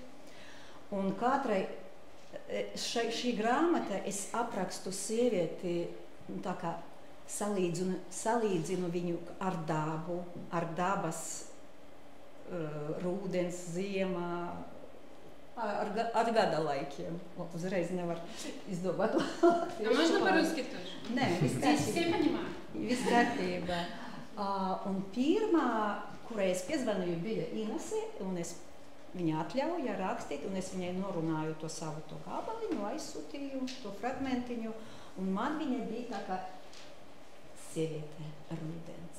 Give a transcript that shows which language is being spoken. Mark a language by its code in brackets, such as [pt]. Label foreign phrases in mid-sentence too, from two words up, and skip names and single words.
[lv] Un katrai šī grāmata es aprakstu sievieti, tā kā salīdzinu viņu ar dabu, ar dabas rūdens, ziemā, ar gada laikiem. Uzreiz nevar izdomāt. [ru] Можно по-русски тоже? [lv] Nē, [ru] Все понимают. [lv] Viss kārtībā. Un pirmā, kurai es piezvanīju, bija Inese, un es viņa atļauja rakstīt, un es viņai norunāju to savu to gabaliņu, aizsūtīju to fragmentiņu, un man viņa bija tā kā sieviete rudens.